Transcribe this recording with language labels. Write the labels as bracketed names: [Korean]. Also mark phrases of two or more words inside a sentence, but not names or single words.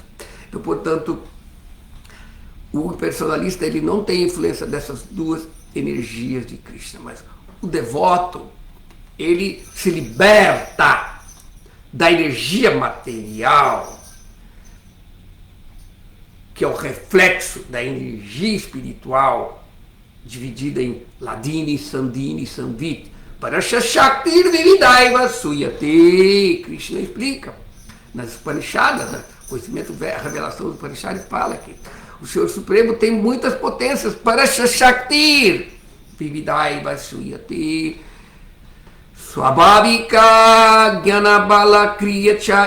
[Portuguese] Então, portanto, o personalista ele não tem influência dessas duas energias de Krishna, mas o devoto ele se liberta da energia material, que é o reflexo da energia espiritual, dividida em [Sanskrit] Ladini, Sandini, Samvit, para Shaktir Vividaiva Suyate. [Portuguese] Krishna explica nas Upanishadas, né? Conhecimento, a revelação dos Upanishadas fala que o Senhor Supremo tem muitas potências [Sanskrit] para Shaktir Vividaiva Suyate. Swabhavika Jnanabala Kriyacha.